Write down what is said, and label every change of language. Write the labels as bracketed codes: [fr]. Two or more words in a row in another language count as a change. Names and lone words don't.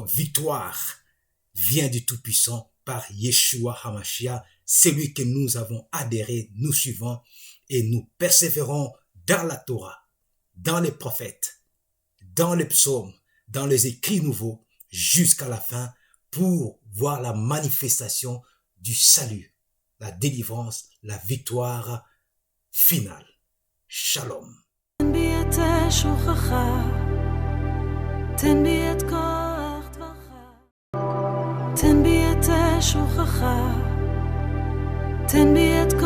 [fr] victoire vient du Tout-Puissant par Yeshua HaMashiach, celui que nous avons adhéré, nous suivons et nous persévérons dans la Torah, dans les prophètes, dans les psaumes, dans les écrits nouveaux, jusqu'à la fin pour voir la manifestation du salut, la délivrance, la victoire finale. Shalom. [he] תן בי את כוח דברך, תן בי את שובך, תן בי